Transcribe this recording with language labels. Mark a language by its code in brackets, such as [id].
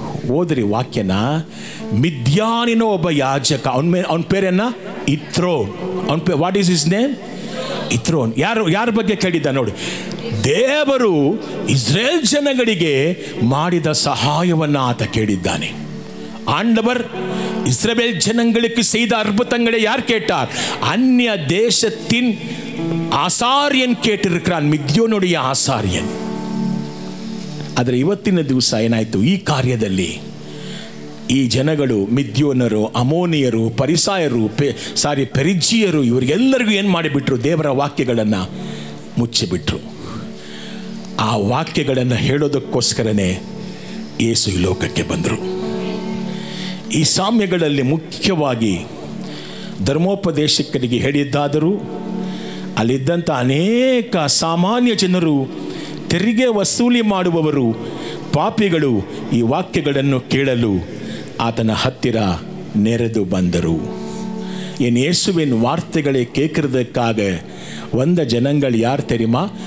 [kn] ಓದ್ರಿ ವಾಕ್ಯನ. ಮಿದ್ಯಾನಿನ ಒಬ್ಬ ಯಾಜಕ, ಅವನ ಪೇರೇನ? ಇತ್ರೋನ್. [en] What is his name? [kn] ಇತ್ರೋನ್. ಯಾರ ಬಗ್ಗೆ ಕೇಳಿದ್ದ ನೋಡಿ. ದೇವರು ಇಸ್ರೇಲ್ ಜನಗಳಿಗೆ ಮಾಡಿದ சகாயವನ್ನು ಆತ ಕೇಳಿದ್ದಾನೆ. [ta] ஆண்டவர் இஸ்ரவேல் ஜனங்களுக்கு செய்த அற்புதங்களை யார் கேட்டார்? அந்நிய தேசத்தின் ஆசாரியன் கேட்டிருக்கிறான், மித்யோனுடைய ஆசாரியன். [kn] ಆದರೆ ಇವತ್ತಿನ ದಿವಸ ಏನಾಯಿತು? ಈ ಕಾರ್ಯದಲ್ಲಿ ಈ ಜನಗಳು ಮಿದ್ಯೋನರು, ಅಮೋನಿಯರು, ಪರಿಸಾಯರು, ಪೆರಿಜಿಯರು ಇವರಿಗೆಲ್ಲರಿಗೂ ಏನು ಮಾಡಿಬಿಟ್ರು? ದೇವರ ವಾಕ್ಯಗಳನ್ನು ಮುಚ್ಚಿಬಿಟ್ರು. ಆ ವಾಕ್ಯಗಳನ್ನು ಹೇಳೋದಕ್ಕೋಸ್ಕರನೇ ಯೇಸು ಈ ಲೋಕಕ್ಕೆ ಬಂದರು. ಈ ಸಾಮ್ಯಗಳಲ್ಲಿ ಮುಖ್ಯವಾಗಿ ಧರ್ಮೋಪದೇಶಕರಿಗೆ ಹೇಳಿದ್ದಾದರೂ ಅಲ್ಲಿದ್ದಂಥ ಅನೇಕ ಸಾಮಾನ್ಯ ಜನರು, ತೆರಿಗೆ ವಸೂಲಿ ಮಾಡುವವರು, ಪಾಪಿಗಳು ಈ ವಾಕ್ಯಗಳನ್ನು ಕೇಳಲು ಆತನ ಹತ್ತಿರ ನೆರೆದು ಬಂದರು. [ta] என் இயேசுவின் வார்த்தைகளை கேட்கறதுக்காக வந்த ஜனங்கள் யார் தெரியுமா?